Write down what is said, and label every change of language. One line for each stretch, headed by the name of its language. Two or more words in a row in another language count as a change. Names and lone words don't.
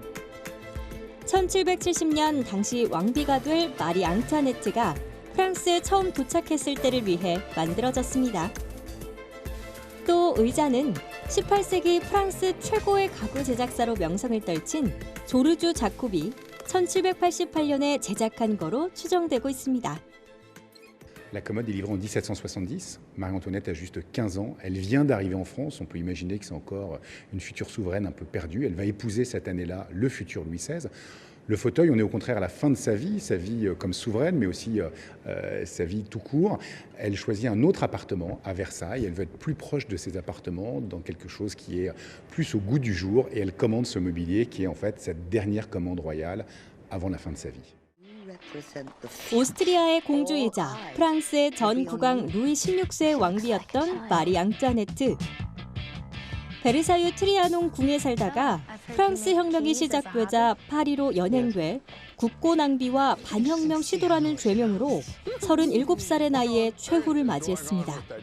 Korean: 1770년 당시 왕비가 될 마리 앙투아네트가 프랑스에 처음 도착했을 때를 위해 만들어졌습니다. 또 의자는 18세기 프랑스 최고의 가구 제작사로 명성을 떨친 조르주 자코비 1788년에 제작한 거로 추정되고 있습니다.
French: La commode est livrée en 1770. Marie-Antoinette a juste 15 ans. Elle vient d'arriver en France. On peut imaginer que c'est encore une future souveraine un peu perdue. Elle va épouser cette année-là le futur Louis XVI. Le fauteuil, on est au contraire à la fin de sa vie comme souveraine, mais aussi sa vie tout court. Elle choisit un autre appartement à Versailles. Elle veut être plus proche de ses appartements, dans quelque chose qui est plus au goût du jour. Et elle commande ce mobilier qui est en fait cette dernière commande royale avant la fin de sa vie.
Korean: 오스트리아의 공주이자 프랑스의 전 국왕 루이 16세의 왕비였던 마리 앙뚜아네트. 베르사유 트리아논 궁에 살다가 프랑스 혁명이 시작되자 파리로 연행돼 국고 낭비와 반혁명 시도라는 죄명으로 37살의 나이에 최후를 맞이했습니다.